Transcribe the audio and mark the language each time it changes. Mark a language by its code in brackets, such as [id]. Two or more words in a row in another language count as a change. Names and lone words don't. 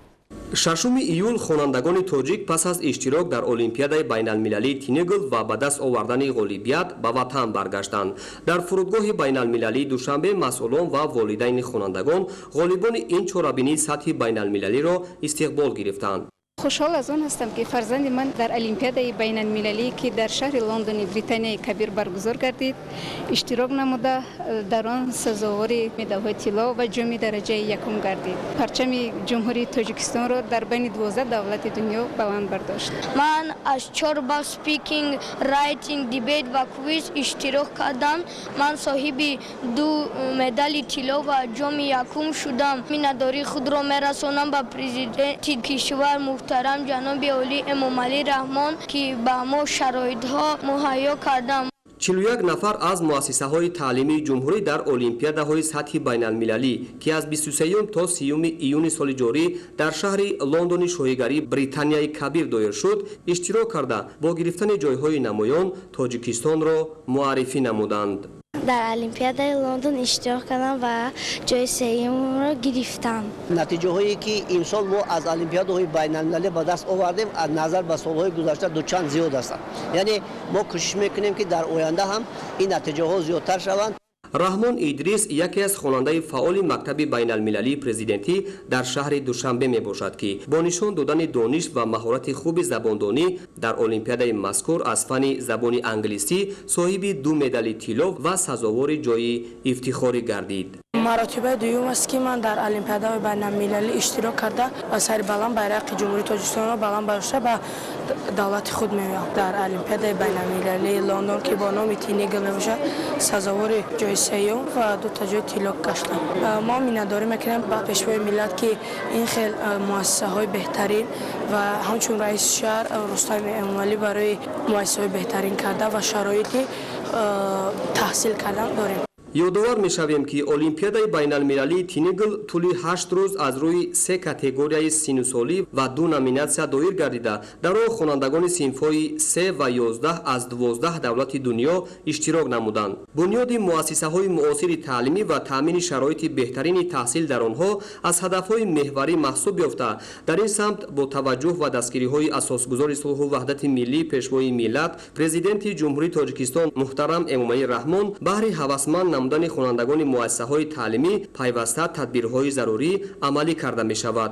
[tg] 6 июл хонандагони тоҷик пас аз иштирок дар олимпиадаи байналмилалии тинегл ва ба даст овардани ғолибият ба ватан баргаштанд. Дар фурудгоҳи байналмилалии душанбе масъулон ва волидайни хонандагон ғолибони ин чорабинии сатҳи байналмилалиро истиқбол гирифтанд. [fa] خوشحال از آن هستم که فرزند من در المپیادای بین المللی که در شهر لندن بریتانیای کبیر برگزار گردید اشتراک نموده در آن سزاوار مدال‌های طلا و جام درجه یکم گردید. پرچم جمهوری تاجیکستان را در بین 12 دولت دنیا بلند برداشت. من از 4 بار سپیکینگ، رایتینگ، دیبیت و کویز اشتراک کردم. من صاحب 2 مدال طلا و جام یکم شدم. مینداری خود را میرسانم به پرزیدنت کشور محترم جناب اولی امامعلی رحمان که با ما شرایط‌ها مهیا کردم. [tg] 41 нафар аз муассисаҳои таълимии ҷумҳурӣ дар олимпиадаҳои сатҳи байналмилалӣ ки аз 23 то 30 июни соли ҷорӣ дар шаҳри лондони шоҳигарии британияи кабир доир шуд, иштирок карда бо гирифтани ҷойҳои намоён Тоҷикистонро муаррифӣ намуданд. [fa] در المپیادای لندن اشتراک کردم و جای سوم را گرفتم. نتیجه هایی که امسال ما از المپیادهای بین المللی به دست آوردیم از نظر به سالهای گذشته دوچند زیاد است. یعنی ما کوشش میکنیم که در آینده هم این نتیجه ها زیادتر شوند. [tg] раҳмон идрис яке аз хонандаи фаъоли мактаби байналмилалии президентӣ дар шаҳри душанбе мебошад ки бо нишон додани дониш ва маҳорати хуби забондонӣ дар олимпиадаи мазкур аз фани забони англисӣ соҳиби 2 медали тилло ва сазовори ҷойи ифтихорӣ гардид. [fa] مراتب دوم است که من در المپیادهای بین‌المللی اشتراک کرده و سر بلند بیرق جمهوری تاجیکستان را بلند برداشته به دولت خود می‌آیم. در المپیادهای بین‌المللی لندن که با نام تینگل میباشد سزاوار جای سوم و 2 تا جای طلا گشتم. ما می‌نداری میکنیم با پیشوای ملت که این خیلی مؤسسه‌های بهترین و همچون رئیس شهر رستم امامعلی برای مؤسسه‌های بهترین کرده و شرایط تحصیل کردن داریم. [tg] ёдовар мешавем ки олимпиадаи байналмилалии тинегл тӯли 8 рӯз аз рӯи 3 категорияи синусолӣ ва 2 номинатсия доир гардида дар он хонандагони синфҳои 3 ва 11 аз 12 давлати дунё иштирок намуданд. бунёди муассисаҳои муосири таълимӣ ва таъмини шароити беҳтарини таҳсил дар онҳо аз ҳадафҳои меҳварӣ маҳсуб ёфта дар ин самт бо таваҷҷӯҳ ва дастгириҳои асосгузори сулҳу ваҳдати миллии пешвои миллат президенти ҷумҳурии Тоҷикистон муҳтарам Эмомалӣ Раҳмон баҳри ҳавасманд намудани хонандагони муассисаҳои таълимӣ пайваста тадбирҳои зарурӣ амалӣ карда мешавад.